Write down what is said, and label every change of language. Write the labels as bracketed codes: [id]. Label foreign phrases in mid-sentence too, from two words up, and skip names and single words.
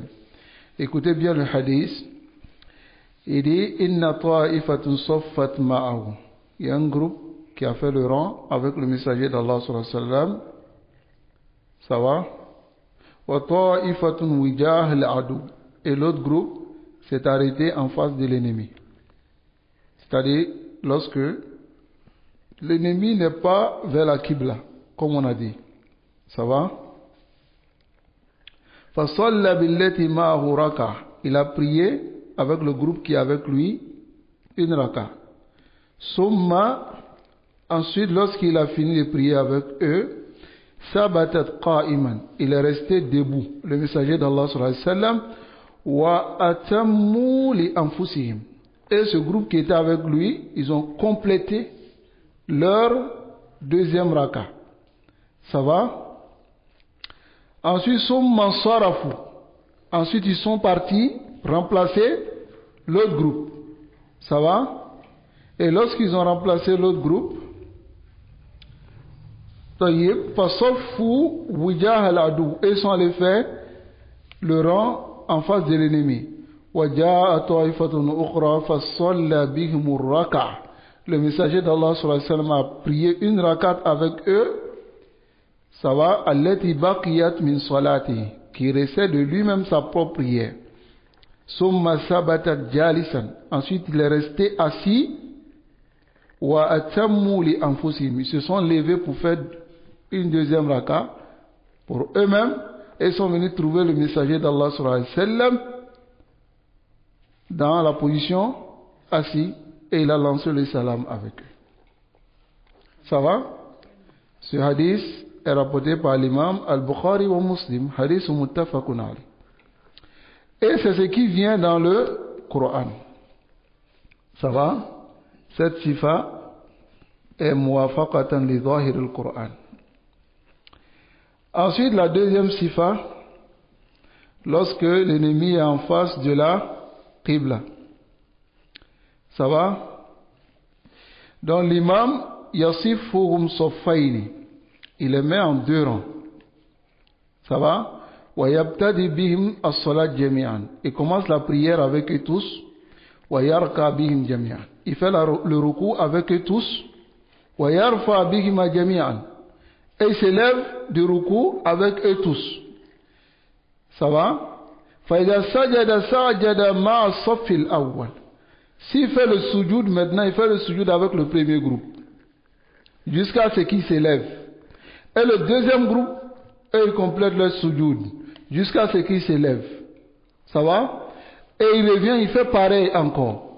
[fr] Écoutez bien le hadith. Il dit [ar] إن طائفة صفت معه. [fr] Il y a un groupe qui a fait le rang avec le messager d'Allah [ar] صلى الله عليه وسلم. [fr] Ça va? [ar] وطائفة وجاه العدو. [fr] Et l'autre groupe s'est arrêté en face de l'ennemi. C'est-à-dire lorsque l'ennemi n'est pas vers la Qibla, comme on a dit. Ça va? Il a prié avec le groupe qui est avec lui une raka. Ensuite, lorsqu'il a fini de prier avec eux, il est resté debout. Le messager d'Allah [ar] صلى الله عليه وسلم وأتموا لأنفسهم. [fr] Et ce groupe qui était avec lui, ils ont complété leur deuxième raka. Ça va? Ensuite, ils sont partis remplacer l'autre groupe. Ça va? Et lorsqu'ils ont remplacé l'autre groupe, ils sont allés faire le rang en face de l'ennemi. Le messager d'Allah [ar] صلى الله عليه وسلم [fr] a prié une rakat avec eux. Ça va, [ar] التي بقيت من صلاتي, [fr] qui restait de lui-même sa propre prière. [ar] ثم ثبتت جالسا. [fr] Ensuite, il est resté assis. [ar] وأتموا لأنفسهم. [fr] Ils se sont levés pour faire une deuxième raka pour eux-mêmes et sont venus trouver le messager d'Allah [ar] صلى الله عليه وسلم [fr] dans la position assis et il a lancé le salam avec eux. Ça va? Ce hadith est rapporté par l'imam Al-Bukhari wa Muslim, [ar] حديث متفق عليه. [fr] Et c'est ce qui vient dans le Coran. Ça va? Cette sifa est [ar] موافقة لظاهر القرآن. [fr] Ensuite, la deuxième sifa, lorsque l'ennemi est en face de la Qibla. Ça va? Donc l'imam [ar] يصفهم صفين. [fr] Il les met en deux rangs. Ça va? [ar] ويبتدئ بهم الصلاة جميعا. [fr] Il commence la prière avec eux tous. [ar] ويركع بهم جميعا. [fr] Il fait le ruku avec eux tous. [ar] ويرفع بهم جميعا. [fr] Et il s'élève du ruku avec eux tous. Ça va? [ar] فإذا سجد سجد مع الصف الأول. [fr] S'il fait le sujoud maintenant, il fait le sujoud avec le premier groupe. Jusqu'à ce qu'il s'élève. Et le deuxième groupe, eux, ils complètent leur sujoud jusqu'à ce qu'ils s'élèvent. Ça va? Et il revient, il fait pareil encore.